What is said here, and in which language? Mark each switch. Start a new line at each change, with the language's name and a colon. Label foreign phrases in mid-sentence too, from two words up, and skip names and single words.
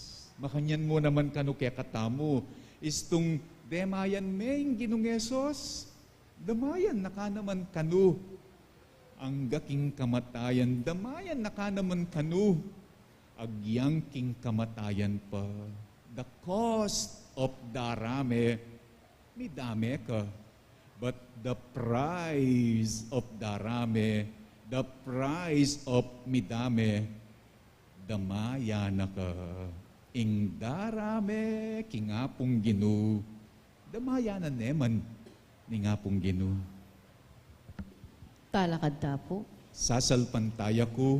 Pampanga: Makanyan mo naman kanu kaya katamo, istong demayan ing Ginong Jesus, damayan na ka naman kanu. Ang gaking kamatayan, damayan na ka naman kanu. Agyang king kamatayan pa.
English: The cost of
Pampanga: darame, midame ka.
English: But the price of darame, the price of midame,
Pampanga: damaya na ka. Ing darame, kingapong Ginu, damaya na neman, ningapong Ginu. Talakad tapo. Sasalpantaya ko,